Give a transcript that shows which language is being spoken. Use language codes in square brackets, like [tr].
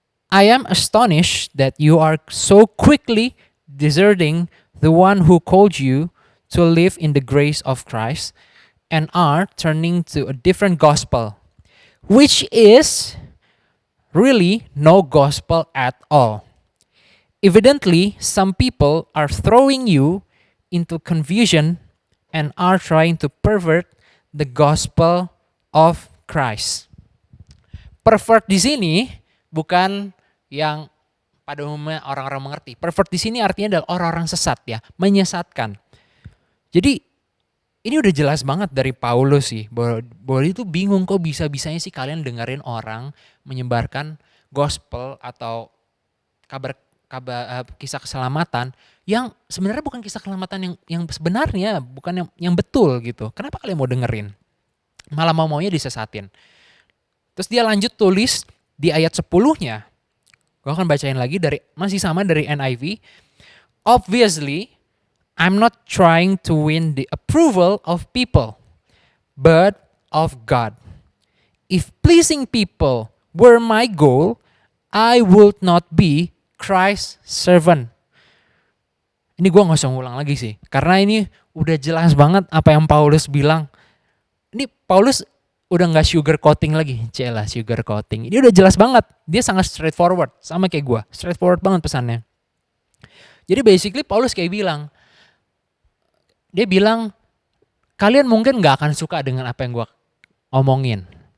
[en] I am astonished that you are so quickly deserting the one who called you to live in the grace of Christ and are turning to a different gospel, which is really no gospel at all. Evidently, some people are throwing you into confusion and are trying to pervert the gospel of Christ. [id] Pervert di sini bukan yang pada umumnya orang-orang mengerti. Pervert di sini artinya adalah orang-orang sesat ya, menyesatkan. Jadi ini udah jelas banget dari Paulus sih, bahwa dia tuh bingung kok bisa-bisanya sih kalian dengerin orang menyebarkan gospel atau kabar kisah keselamatan yang sebenarnya bukan kisah keselamatan yang sebenarnya, bukan yang betul gitu. Kenapa kalian mau dengerin? Malah maunya disesatin. Terus dia lanjut tulis di ayat 10-nya. Gue akan bacain lagi masih sama dari NIV. [en] Obviously, I'm not trying to win the approval of people, but of God. If pleasing people were my goal, I would not be Christ's servant. [id] Ini gue gak usah ngulang lagi sih, karena ini udah jelas banget apa yang Paulus bilang. Ini Paulus udah gak sugar coating lagi, sugar coating. Ini udah jelas banget, dia sangat straightforward, sama kayak gue, straightforward banget pesannya. Jadi basically Paulus kayak bilang, dia bilang, kalian mungkin gak akan suka dengan apa yang gue omongin.